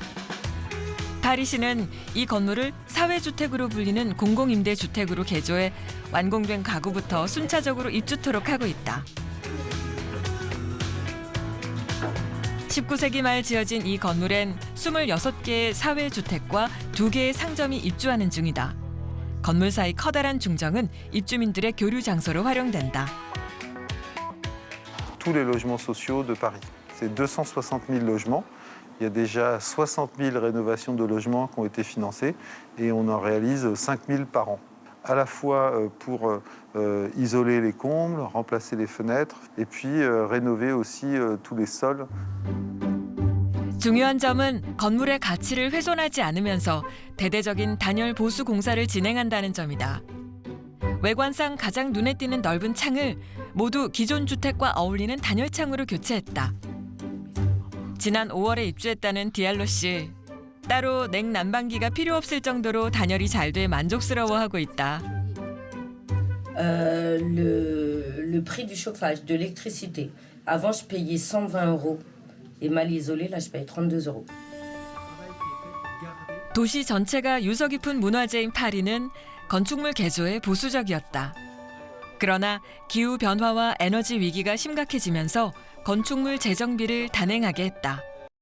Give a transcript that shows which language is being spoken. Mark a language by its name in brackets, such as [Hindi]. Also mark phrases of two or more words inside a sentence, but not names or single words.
[Korean] 파리시는 이 건물을 사회주택으로 불리는 공공임대주택으로 개조해 완공된 가구부터 순차적으로 입주토록 하고 있다. 19세기 말 지어진 이 건물엔 26개의 사회주택과 2개의 상점이 입주하는 중이다. 건물 사이 커다란 중정은 입주민들의 교류 장소로 활용된다. [French] Tous les logements sociaux de Paris. C'est 260 000 logements. Il y a déjà 60 000 rénovations de logements qui ont été financées et on en réalise 5 000 par an. À la fois pour isoler les combles, remplacer les fenêtres et puis rénover aussi tous les sols. [Korean] 중요한 점은 건물의 가치를 훼손하지 않으면서 대대적인 단열 보수 공사를 진행한다는 점이다. 외관상 가장 눈에 띄는 넓은 창을 모두 기존 주택과 어울리는 단열창으로 교체했다. 지난 5월에 입주했다는 디알로 씨. 따로 냉난방기가 필요 없을 정도로 단열이 잘 돼 만족스러워하고 있다. [French] Le prix du chauffage, de l'électricité. Avant, je payais 120 €. Et mal isolé, là, je paye 32 €. [Korean] 도시 전체가 유서 깊은 문화재인 파리는 건축물 개조에 보수적이었다. 그러나 기후 변화와 에너지 위기가 심각해지면서 건축물 재정비를 단행하게 했다.